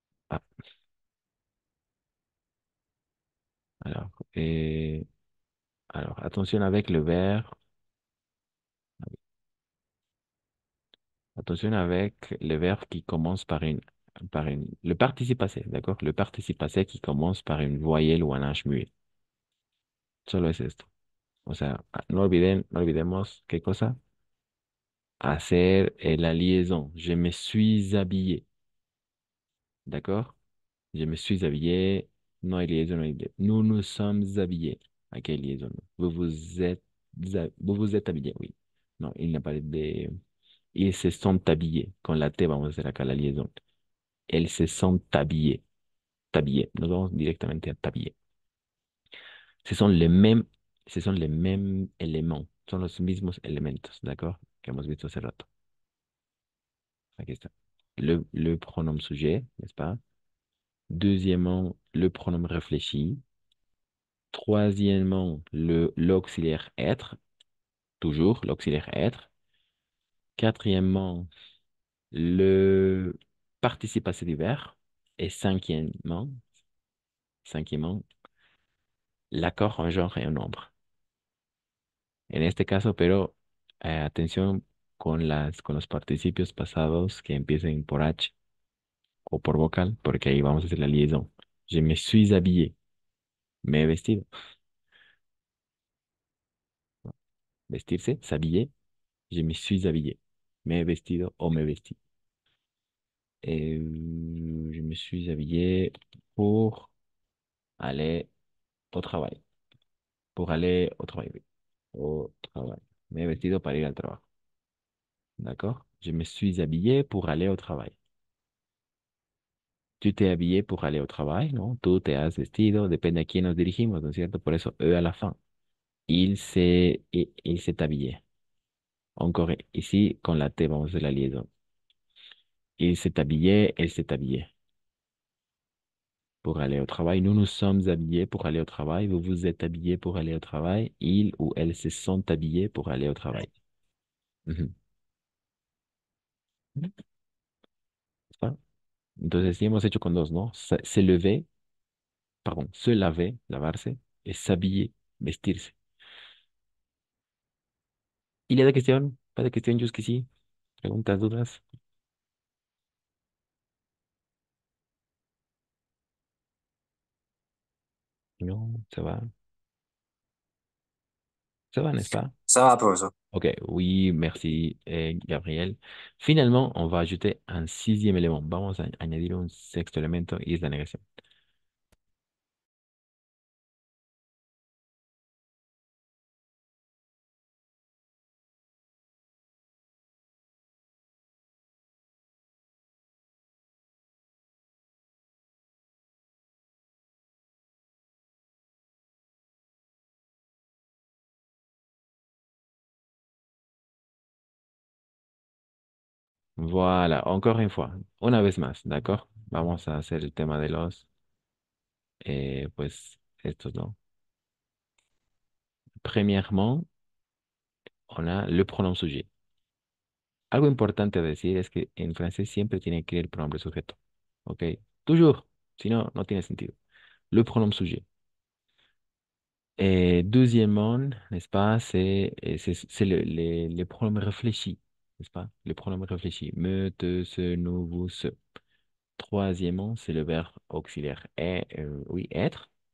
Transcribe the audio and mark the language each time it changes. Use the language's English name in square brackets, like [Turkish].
[French] Ah, alors, alors, attention avec le verbe. Attention avec le verbe qui commence le participe passé, d'accord? Le participe passé qui commence par une voyelle ou un H muet. [Spanish] Solo es esto. O sea, no olvidemos qué cosa. Hacer la liaison. [French] Je me suis habillé. [Spanish] D'accord? [French] Je me suis habillé. [Spanish] No hay liaison, no hay [French] nous nous sommes habillés. [Spanish] ¿A qué liaison? [French] Vous vous êtes habillé, oui. Non, il n'y a pas de... Ils se sont habillés. [Spanish] Con la T vamos a hacer acá la liaison. [French] Elles se sont habillées. Habillées. [Spanish] Nos vamos directamente a habillé. [French] Ce sont les mêmes, ce sont les mêmes éléments. [Spanish] Son los mismos elementos, ¿d'accord? Que hemos visto hace rato. Aquí está. [French] Le pronom sujet, n'est-ce pas? Deuxièmement, le pronom réfléchi. Troisièmement, l'auxiliaire être. Toujours l'auxiliaire être. Quatrièmement, le participe passé du verbe. Et cinquièmement, l'accord en genre et en nombre. [Spanish] En este caso, pero atención con los participios pasados que empiecen por H o por vocal, porque ahí vamos a hacer la liaison. [French] Je me suis habillé. [Spanish] Me he vestido. Vestirse, s'habiller. [French] Je me suis habillé. [Spanish] Me he vestido o me vestí. [French] Je me suis habillé pour aller au travail. Pour aller au travail, oui. Au travail. [Spanish] Me he vestido para ir al trabajo. [French] D'accord? Je me suis habillé pour aller au travail. Tu te habillé pour aller au travail, ¿no? [Spanish] Tú te has vestido, depende a quién nos dirigimos, ¿no es cierto? Por eso, a la fin. [French] Il s'est habillé. Encore ici, [Spanish] con la T, vamos a hacer la liaison. [French] Il s'est habillé, elle s'est habillée. Pour aller au travail. Nous nous sommes habillés pour aller au travail. Vous vous êtes habillés pour aller au travail. Il ou elle se sont habillés pour aller au travail. Ujú. [Spanish] ¿Está? Entonces, sí hemos hecho con dos, ¿no? [French] Se lever, pardon, se laver, [Spanish] lavarse, [French] et s'habiller, [Spanish] vestirse. ¿Y la de cuestión? ¿Para de cuestión, Yus, que sí? ¿Preguntas, dudas? [French] Non, ça va. Ça va, n'est-ce pas? Ça va, professeur. Ok, oui, merci, Gabriel. Finalement, on va ajouter un sixième élément. [Spanish] Vamos a añadir un sexto elemento y es la negación. [French] Voilà, encore une fois, [Spanish] una vez más, ¿d'accord? Vamos a hacer el tema de pues, estos, ¿no? [French] Premièrement, on a le pronom sujet. [Spanish] Algo importante a decir es que en francés siempre tiene que ir el pronombre sujeto, ¿ok? Toujours, si no, no tiene sentido. [French] Le pronom sujet. Deuxièmement, n'est-ce pas, c'est les pronoms réfléchis, n'est-ce pas? Les pronoms réfléchis. Me, te, se, nous, vous, ce. Troisièmement, c'est le verbe auxiliaire oui, être.